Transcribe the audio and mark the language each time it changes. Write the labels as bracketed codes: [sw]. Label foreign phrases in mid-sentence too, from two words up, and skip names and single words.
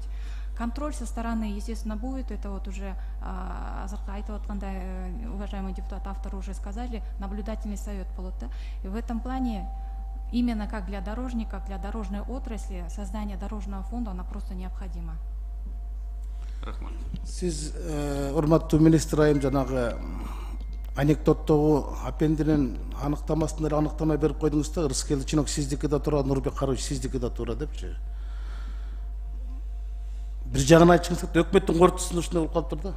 [ru] Контроль со стороны, естественно, будет. Это вот уже уважаемый депутат, авторы уже сказали, наблюдательный совет полута. И в этом плане, именно как для дорожника, для дорожной отрасли, создание дорожного фонда, оно просто необходимо. [ky] Рахмат. Сиз, урматтуу министр айым, жанагы анекдоттогу апендинин аныктамасында аныктама берип койдуңуз да, Рыскелди чинок сиздики да тура, Нурбек Карыович сиздики да тура депчи. Bir жагын айтчыңыз, өкмөттүн кортусунда ушундай болуп калыптыр да.